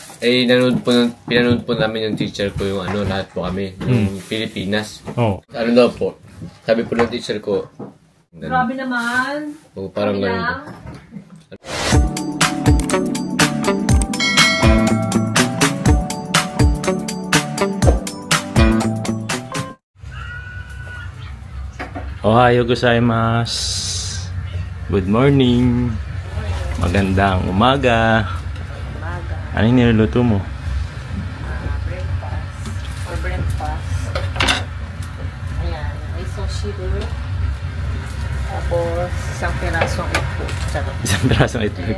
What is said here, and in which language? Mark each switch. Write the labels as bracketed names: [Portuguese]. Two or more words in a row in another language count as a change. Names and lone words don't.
[Filipino] Eh, pinanood po namin yung teacher ko yung ano, lahat po kami, yung Pilipinas. Oh. Ano daw po, sabi po ng teacher ko, grabe naman. oh, parang ganun. [Japanese] おはようございます. [English] Good morning. [Filipino] Magandang umaga. Ano yung niluluto mo? Breakfast. Ayan, may soshiro. Tapos, isang pirasong itlog. Isang pirasong itlog.